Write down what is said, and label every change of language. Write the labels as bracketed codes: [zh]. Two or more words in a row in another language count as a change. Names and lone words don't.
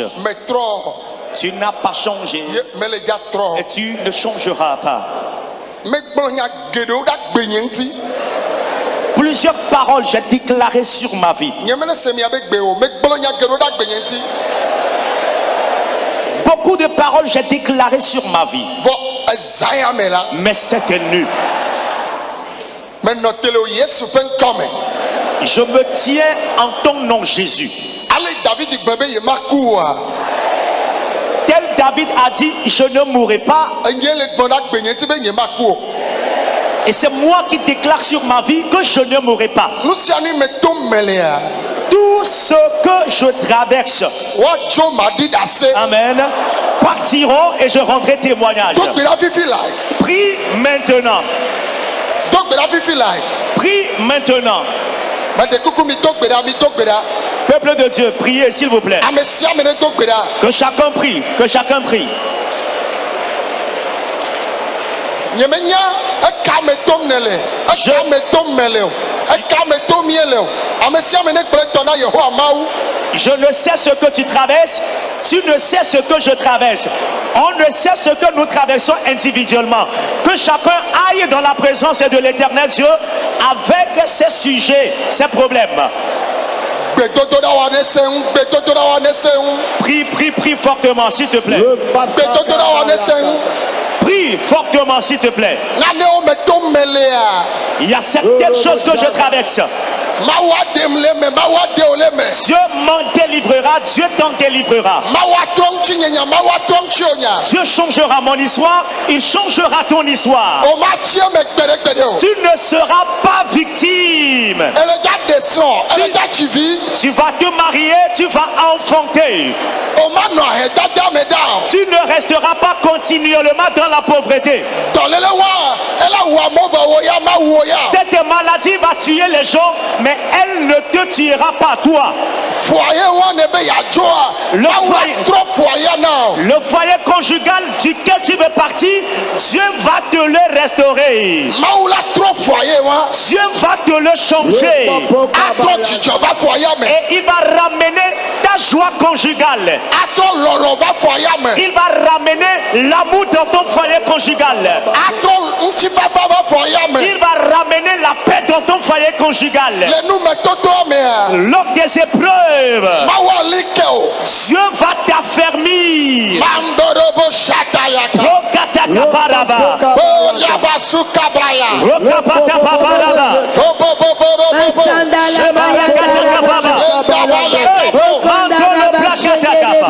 [fr] Tu n'as pas changé. Et tu ne changeras pas. Plusieurs paroles j'ai déclarées sur ma vie. beaucoup de paroles j'ai déclarées sur ma vie. [ee] vɔ ezaya me la [fr] Mais c'était nul. [ee] menɔ tele o Yesu ƒe ŋkɔ me. [fr] Je me tiens en ton nom, Jésus. [ee] ale David gblɔ be ye ma ku oa. [fr] Tel David a dit, je ne mourrai pas. [ee] enye le gbɔ na gbenye ti be nye ma ku o. [fr] Et c'est moi qui déclare sur ma vie que je ne mourrai pas. [ee] nu sia nu me to me lea. [fr] Tout ce que je traverse, [ee] woatso ma ɖi ɖe ase. [fr] amen, partiront et je rendrai témoignage. [ee] do gbe ɖa fifi lae. [fr] Prie maintenant. [ee] do gbe ɖa fifi lae. [fr] Prie maintenant. [ee] meɖe kuku mi do gbe ɖa mi do gbe ɖa. [fr] Peuple de Dieu, priez s'il vous plaît. [ee] ame sia ame ɖe do gbe ɖa. Que chacun prie, que chacun prie. nye menya eka me tom ne le. eka me tom me le o. eka me tom mie le o. ame sia ame ne gblẽ tɔ na Yehowa Mawu. [fr] Je ne sais ce que tu traverses, tu ne sais ce que je traverse. On ne sait ce que nous traversons individuellement. Que chacun aille dans la présence de l'Éternel Dieu avec ses sujets, ses problèmes. [ee] gbedodoɖa wa ne se ŋu. gbedodoɖa wa ne se ŋu. [fr] Prie, prie, prie fortement, s'il te plaît. [ee] gbedodoɖa wa ne se ŋu. [fr] Prie fortement, s'il te plaît. [ee] nanewo me tom me lea. [fr] Il y a certaines choses que je traverse. [ee] Mawu aɖem le me. mawu aɖe wo le me. [fr] Dieu m'en délivrera, Dieu t'en délivrera. [ee] mawu atrɔ ŋuti nye nya. mawu atrɔ ŋuti o nya. [fr] Dieu changera mon histoire, il changera ton histoire. [ee] o ma tie me gbeɖegbeɖe o. [fr] Tu ne seras pas victime. [ee] ele dza ɖe srɔ̃. ele dza tsi vi. [fr] Tu vas te marier, tu vas enfanter. [ee] o ma nɔ ahedada me ɖa o. [fr] Tu ne resteras pas continuellement dans la pauvreté. [ee] dɔléle wa ele wu amewo va wo ya ma wu wo ya. [fr] Cette maladie va tuer les gens, mais elle ne te tuera pas toi. [ee] foyer wa ne be yadzoa. Le mawu foyer. atrɔ foyer na o. [fr] Le foyer conjugal duquel tu veux partir, Dieu va te le restaurer. [ee] mawu la trɔ foyer wa. [fr] Dieu va te le changer. [ee] atrɔ dzidzɔ va foyer me. [fr] Et il va ramener ta joie conjugale. [ee] atrɔ lɔlɔ va foyer me. [fr] Il va ramener l'amour dans ton foyer conjugal. [ee] atrɔ ŋutifafa va foyer me. [fr] Il va ramener la paix dans ton foyer conjugal. [ee] le numetotoa mea. [fr] Lors des épreuves, [ee] mawu ali ke o. [fr] Dieu va t'affermir. mandorobo shatayaka. Rokatakabaraba. o yabasu kabraya. Rokapatababaraba. o boboborobobo. Shebarakatakabaraba. Mandolo plakatakaba.